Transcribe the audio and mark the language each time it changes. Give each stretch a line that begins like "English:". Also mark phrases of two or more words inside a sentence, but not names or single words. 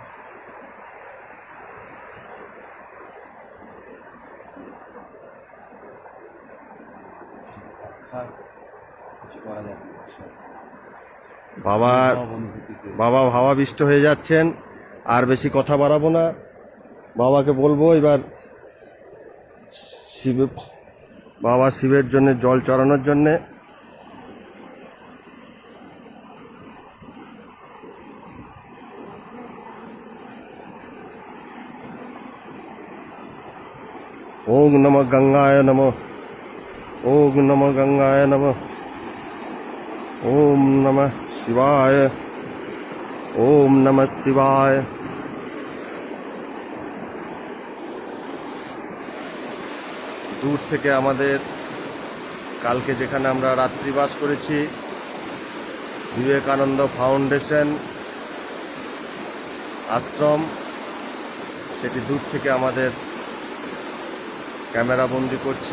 Bangla: বাবা ভাবাবিষ্ট হয়ে যাচ্ছেন। আর বেশি কথা বাড়াবো না। বাবাকে বলবো এবার বাবা শিবের জন্য জল চড়ানোর জন্যে।
Sanskrit: ओम नमः गंगाय नमः, ओम नमः गंगाय नमः, ओम नमः शिवाय, ওম নমঃ শিবায়।
Bangla: দূর থেকে আমাদের কালকে যেখানে আমরা রাত্রিবাস করেছি বিবেকানন্দ ফাউন্ডেশন আশ্রম, সেটি দূর থেকে আমাদের ক্যামেরা বন্দি করছি।